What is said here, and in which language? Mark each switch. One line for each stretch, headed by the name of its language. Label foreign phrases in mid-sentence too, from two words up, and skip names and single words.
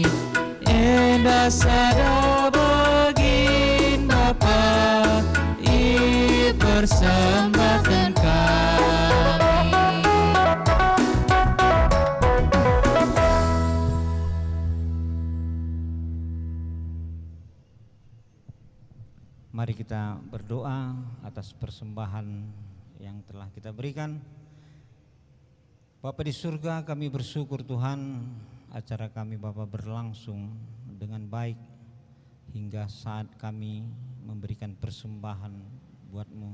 Batak Karo: Enda sada begin Bapa, i
Indonesian: persembahkan kami. Mari kita berdoa atas persembahan yang telah kita berikan. Bapa di surga, kami bersyukur Tuhan, acara kami Bapa berlangsung dengan baik hingga saat kami memberikan persembahan buat-Mu.